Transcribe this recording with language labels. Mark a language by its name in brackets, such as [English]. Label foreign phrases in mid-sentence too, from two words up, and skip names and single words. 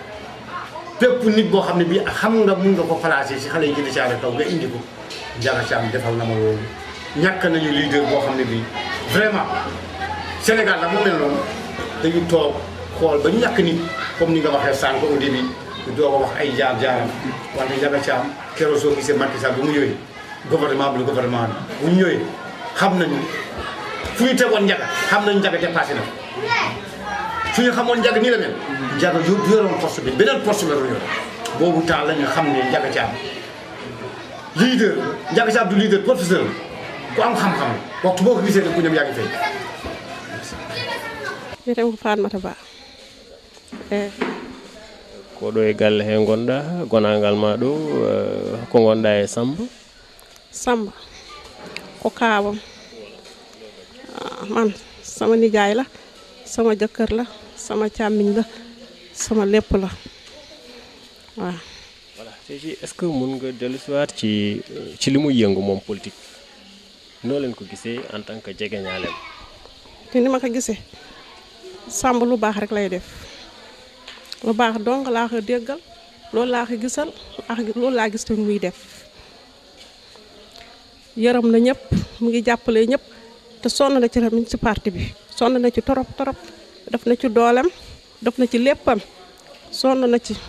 [Wolof] bépp nit boo xam ne bii xam nga mun nga ko placé si xale yi Djidah Thiaroye Kaw nga indi ko Ndiaga Thiam defal na ma loolu ñàkk nañu leader boo xam ne bii vraiment Sénégal nag mu mel noonu dañu toog xool ba ñàkk nit comme ni nga waxee sànq [French] au début [Wolof] ñu doog a wax ay jaar-jaaram wante Ndiaga Thiam keroog soo gisee Macky Sall bu mu ñëwee gouvernement bi bu ñu ñëwee xam nañu fu ñu tegoon Ndiaga xam nañu Ndiaga dépassé na su ñu xamoon Ndiaga nii la mel Ndiaga yoroon poste bi beneen poste la doon yor boobu temps la ñu xam ne Ndiaga Thiam leader Ndiaga Thiam du leader professeur ku am xam-xam waxtu boo ko gisee ne ku ñoom yaa ngi fay. [Fula] wiyete ko Fatmata Ba ko ɗo e galle he gonɗa gonangal ma ɗo ko gonɗa e Samba [Wolof] ko kaawam man sama nijaay la sama jëkkër la sama càmmiñ la sama lépp la waaw. voilà tey [French] est-ce que [Wolof] mun nga dellu si waat ci li muy yëngu moom politique noo leen ko gisee [French] en tant que [Wolof] jegeñaaleem. te ni ma ko gisee Samba lu baax rek lay def lu baax dong laa ko déggal loolu laa ko gisal loolu laa gis te muy def yërëm na ñëpp mu ngi jàppale ñëpp te sonn na ci tamit ci parti bi sonn na ci torop def na ci doolem def na ci léppam sonn na ci.